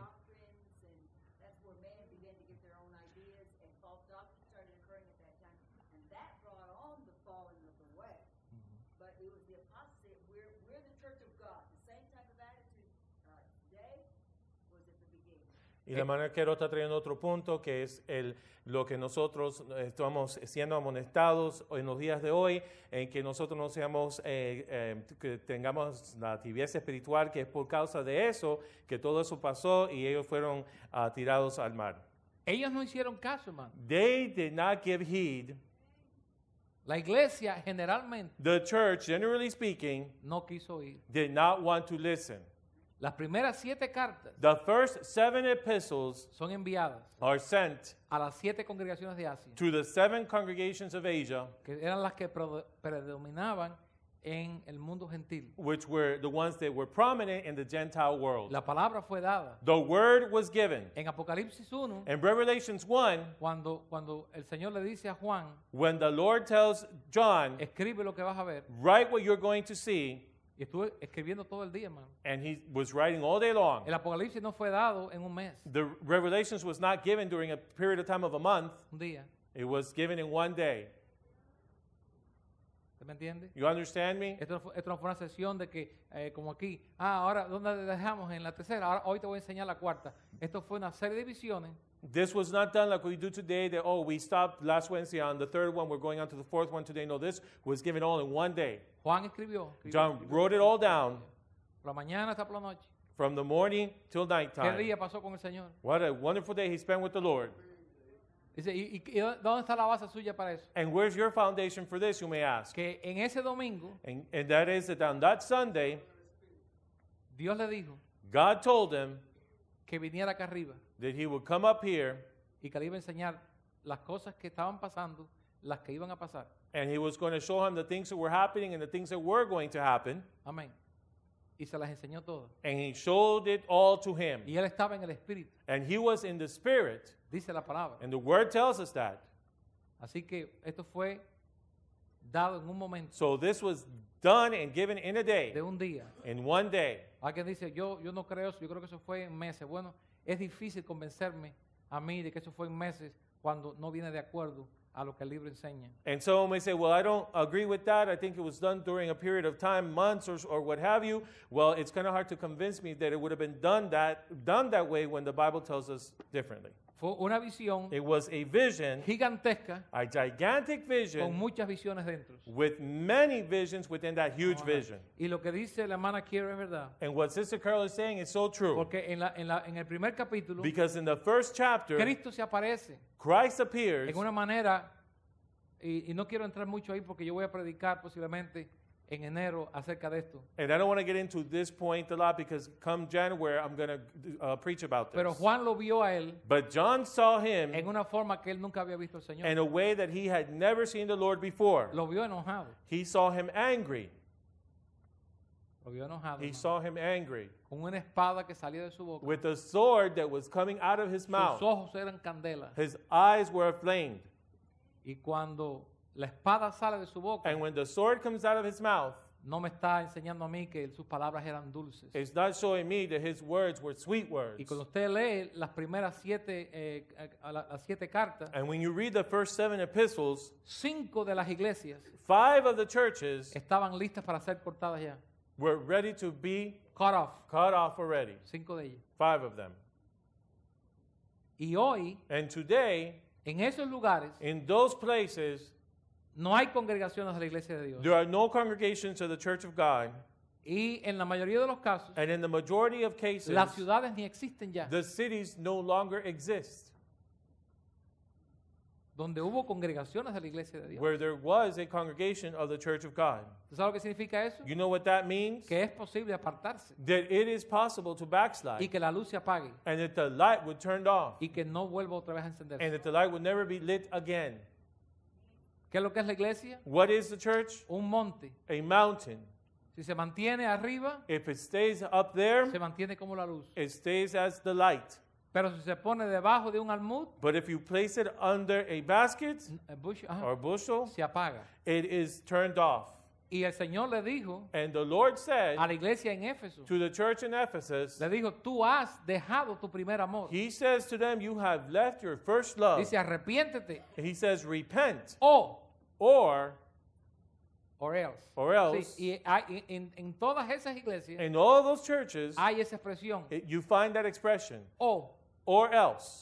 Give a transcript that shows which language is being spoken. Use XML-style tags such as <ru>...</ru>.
<en>doctrines, and that's where man began to get their own ideas, and false doctrines started occurring at that time, and that brought on the falling of the way. But it was the apostasy. We're the church of God. The same type of attitude today was at the beginning.</en> <es>Y la manera que está trayendo otro punto, que es lo que nosotros estamos siendo amonestados en los días de hoy, en que nosotros no seamos, que tengamos la tibieza espiritual, que es por causa de eso, que todo eso pasó y ellos fueron tirados al mar. Ellos no hicieron caso, hermano.</es> <en>They did not give heed.</en> <es>La iglesia generalmente</es> <en>The church, generally speaking,</en> <es>no quiso ir.</es> <en>did not want to listen.</en> <es>Las primeras 7 cartas</es> <en>The first 7 epistles</en> <es>son enviadas</es> <en>are sent</en> <es>a las 7 congregaciones de Asia,</es> <en>to the 7 congregations of Asia,</en> <es>que eran las que predominaban en el mundo gentil.</es> <en>which were the ones that were prominent in the Gentile world.</en> <es>La palabra fue dada.</es> <en>The word was given.</en> <es>En Apocalipsis 1,</es> <en>In Revelations 1,</en> <es>cuando el Señor le dice a Juan,</es> <en>when the Lord tells John,</en> <es>escribe lo que vas a ver,</es> <en>write what you're going to see,</en> <es>y estuve escribiendo todo el día, hermano.</es> <en>and he was writing all day long.</en> <es>El Apocalipsis no fue dado en un mes,</es> <en>The Revelations was not given during a period of time of a month.</en> <es>un día.</es> <en>It was given in one day.</en> <es>¿Usted me entiende?</es> <en>You understand me?</en> <es>Esto no fue una sesión de que, como aquí, ahora, ¿dónde dejamos? En la tercera, ahora, hoy te voy a enseñar la cuarta. Esto fue una serie de visiones</es> <en>This was not done like we do today that, oh, we stopped last Wednesday on the 3rd one, we're going on to the 4th one today. No, this was given all in one day.</en> <es>Juan escribió.</es> <en>John wrote it all down</en> <es>Por la mañana hasta por la noche.</es> <en>from the morning till</en> <es>¿Qué</es> <en>nighttime.</en> <es>día pasó con el Señor?</es> <en>What a wonderful day he spent with the Lord.</en> <es>Dice, ¿y dónde está la base suya para eso?</es> <en>And where's your foundation for this, you may ask?</en> <es>Que en ese domingo,</es> <en>And that is that on that Sunday,</en> <es>Dios le dijo</es> <en>God told him</en> <es>que viniera acá arriba</es> <en>that he would come up here</en> <es>y que le iba a enseñar las cosas que estaban pasando, las que iban a pasar.</es> <en>and he was going to show him the things that were happening and the things that were going to happen.</en> <es>Amén. Y se las enseñó todas.</es> <en>And he showed it all to him.</en> <es>Y él estaba en el Espíritu,</es> <en>And he was in the Spirit.</en> <es>dice la palabra.</es> <en>And the Word tells us that.</en> <es>Así que esto fue dado en un momento,</es> <en>So this was done and given in a day,</en> <es>de un día.</es> <en>in one day.</en> <es>Alguien dice, yo no creo eso, yo creo que eso fue en meses. Bueno, es difícil convencerme a mí de que eso fue en meses cuando no viene de acuerdo a lo que el libro enseña.</es> <en>And someone may say, well, I don't agree with that. I think it was done during a period of time, months or what have you. Well, it's kind of hard to convince me that it would have been done that way when the Bible tells us differently.</en> <es>Fue una visión</es> <en>It was a vision,</en> <es>gigantesca</es> <en>a gigantic</en> <es>con</es> <en>vision</en> <es>muchas visiones dentro.</es> <en>with many visions within that huge</en> <es>Amén.</es> <en>vision.</en> <es>Y lo que dice la hermana Kiera es verdad.</es> <en>And what Sister Carol is saying is so true.</en> <es>Porque en el primer capítulo,</es> <en>Because in the first chapter,</en> <es>Cristo se aparece</es> <en>Christ appears</en> <es>en una manera, y no quiero entrar mucho ahí porque yo voy a predicar posiblemente en enero acerca de esto.</es> <en>and I don't want to get into this point a lot because come January I'm going to preach about this.</en> <es>Pero Juan lo vio a él</es> <en>But John saw him</en> <es>en una forma que él nunca había visto al Señor.</es> <en>in a way that he had never seen the Lord before.</en> <es>Lo vio enojado.</es> <en>He saw him angry.</en> <es>Lo vio enojado.</es> <en>He</en> <es>hermano.</es> <en>saw him angry</en> <es>Con una espada que salía de su boca.</es> <en>with a sword that was coming out of his</en> <es>Sus</es> <en>mouth.</en> <es>ojos eran candela.</es> <en>His eyes were aflamed.</en> <es>Y cuando la espada sale de su boca,</es> <en>And when the sword comes out of his mouth,</en> <es>no me está enseñando a mí que sus palabras eran dulces.</es> <en>it's not showing me that his words were sweet words.</en> <es>Y cuando usted lee las primeras 7 las 7 cartas,</es> <en>And when you read the first 7 epistles,</en> <es>5 de las iglesias</es> <en>5 of the churches</en> <es>estaban listas para ser cortadas ya.</es> <en>were ready to be Cut off. cut off already.</en> <es>5 de ellas.</es> <en>5 of them.</en> <es>Y hoy,</es> <en>And today,</en> <es>en esos lugares,</es> <en>in those places,</en> <es>no hay congregaciones de la iglesia de Dios.</es> <en>there are no congregations of the Church of God.</en> <es>Y en la mayoría de los casos,</es> <en>And in the majority of cases,</en> <es>las ciudades ni existen ya.</es> <en>the cities no longer exist</en> <es>Donde hubo congregaciones de la iglesia de Dios.</es> <en>where there was a congregation of the Church of God.</en> <es>¿Tú sabes lo que significa eso?</es> <en>You know what that means?</en> <es>Que es posible apartarse</es> <en>That it is possible to</en> <es>y</es> <en>backslide</en> <es>que la luz se apague</es> <en>and that the light would turn off</en> <es>y que no vuelva otra vez a</es> <en>and</en> <es>encenderse.</es> <en>that the light would never be lit again.</en> <es>¿Qué es lo que es la iglesia?</es> <en>What is the church?</en> <es>Un monte.</es> <en>A mountain.</en> <es>Si se mantiene arriba,</es> <en>If it stays up there,</en> <es>se mantiene como la luz.</es> <en>it stays as the light.</en> <es>Pero si se pone debajo de un almud,</es> <en>But if you place it under a basket or bushel,</en> <es>se apaga.</es> <en>it is turned off.</en> <es>Y el Señor le dijo</es> <en>And the Lord said</en> <es>a la iglesia en Éfeso,</es> <en>to the church in Ephesus,</en> <es>le dijo, tú has dejado tu primer amor.</es> <en>He says to them, you have left your first love.</en> <es>Dice, arrepiéntete</es> <en>He says, repent,</en> <es>o</es> <en>or else. else.</en> <es>Sí, y hay, en todas esas iglesias</es> <en>In all those churches,</en> <es>hay esa expresión.</es> <en>you find that expression,</en> <es>O</es> <en>or else.</en>